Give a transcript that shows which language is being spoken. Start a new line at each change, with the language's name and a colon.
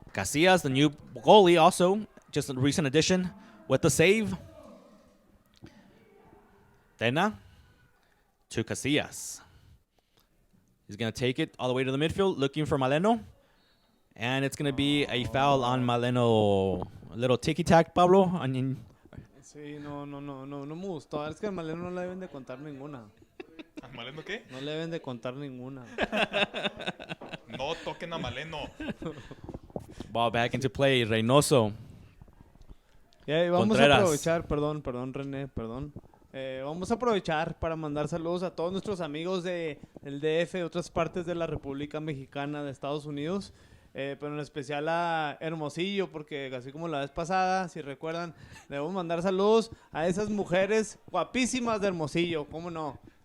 English: Casillas, the new goalie, also just a recent addition with the save. Tena to Casillas. He's going to take it all the way to the midfield, looking for Maleno. And it's going to be a foul on Maleno. A little ticky-tack, Pablo.
Spanish: Sí, no me gustó. Es que al Maleno no le deben de contar ninguna. ¿A Maleno qué? No le deben de contar ninguna. No toquen a Maleno.
English: Ball back into play, Reynoso.
Spanish: Vamos
English: Contreras.
Spanish: a aprovechar, perdón, René, perdón. Vamos a aprovechar para mandar saludos a todos nuestros amigos del DF, de otras partes de la República Mexicana, de Estados Unidos, pero en especial a Hermosillo, porque así como la vez pasada, si recuerdan, debemos mandar saludos a esas mujeres guapísimas de Hermosillo, ¿cómo no?